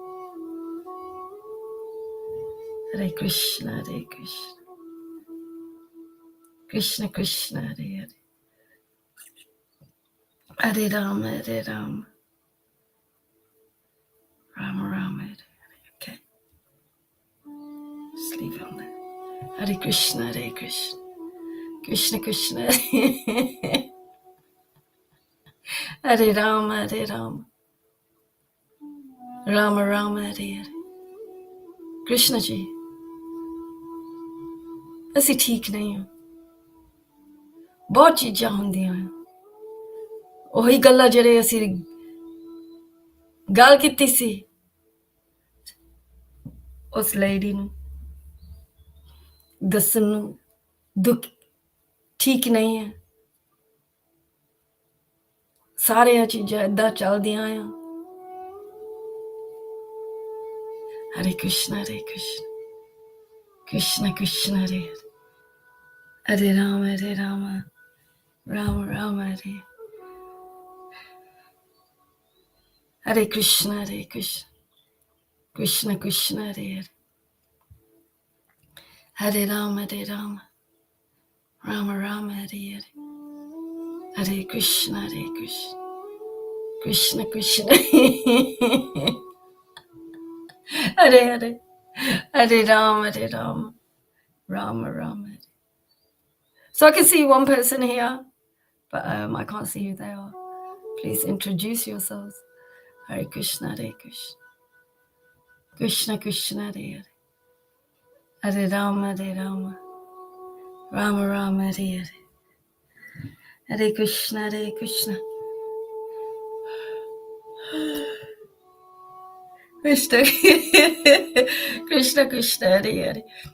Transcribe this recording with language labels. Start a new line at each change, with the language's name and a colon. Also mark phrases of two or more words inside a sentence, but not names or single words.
Sanskrit: हरे कृष्ण हरे कृष्ण कृष्ण कृष्ण हरे हरे हरे राम हरे राम राम राम हरे हरे.
English: Okay, just leave it on there.
Sanskrit: हरे कृष्ण हरे कृष्ण कृष्ण कृष्ण हरे हरे राम हरे राम राम राम हरे हरे.
Punjabi: कृष्ण जी ਅਸੀਂ ਠੀਕ ਨਹੀਂ ਹਾਂ ਬਹੁਤ ਚੀਜ਼ਾਂ ਹੁੰਦੀਆਂ ਹਨ ਉਹੀ ਗੱਲਾਂ ਜਿਹੜੇ ਅਸੀਂ ਗੱਲ ਕੀਤੀ ਸੀ ਉਸ ਲੇਡੀ ਨੂੰ ਦੱਸਣ ਨੂੰ ਦੁੱਖ ਠੀਕ ਨਹੀਂ ਹੈ ਸਾਰੀਆਂ ਚੀਜ਼ਾਂ ਏਦਾਂ ਚੱਲਦੀਆਂ ਆ
Sanskrit: हरे कृष्ण कृष्ण कृष्ण हरे हरे हरे राम राम राम हरे हरे कृष्ण कृष्ण कृष्ण हरे हरे हरे राम राम राम हरे हरे हरे कृष्ण कृष्ण कृष्ण हरे हरे हरे राम राम राम.
English: So I can see one person here, but I can't see who they are. Please introduce yourselves.
Sanskrit: हरे कृष्ण कृष्ण कृष्ण हरे हरे हरे राम हरे राम राम राम हरे हरे. हरे कृष्ण हरे कृष्ण कृष्ण कृष्ण कृष्ण हरे हरे.